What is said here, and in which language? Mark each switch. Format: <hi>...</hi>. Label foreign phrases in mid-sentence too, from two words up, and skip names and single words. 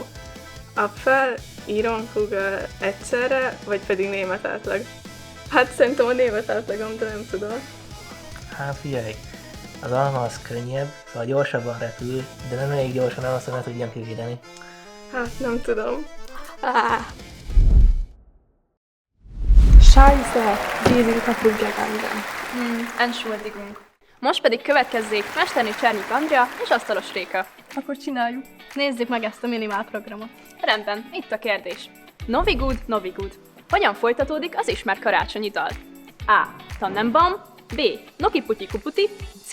<hu>Apfel, Íronkugel egyszerre, vagy pedig német átlag? Hát szerintem a német átlagom, de nem tudom. Hát figyelj, az alma az könnyebb, szóval gyorsabban repül, de nem elég gyorsan ahhoz, hogy ne tudjam kivédeni. Hát nem tudom.</hu> <de>Scheiße, diese kaputt gegangen. Entschuldigung.</de> <hu>Most pedig következzék Mesterné Csernyik Andrea és Asztalos Réka. Akkor csináljuk. Nézzük meg ezt a minimál programot. Rendben, itt a kérdés. Novigud, Novigud. Hogyan folytatódik az ismert karácsonyi dal? A. Tannenbaum, B. Noki Putyi Kuputi, C.</hu>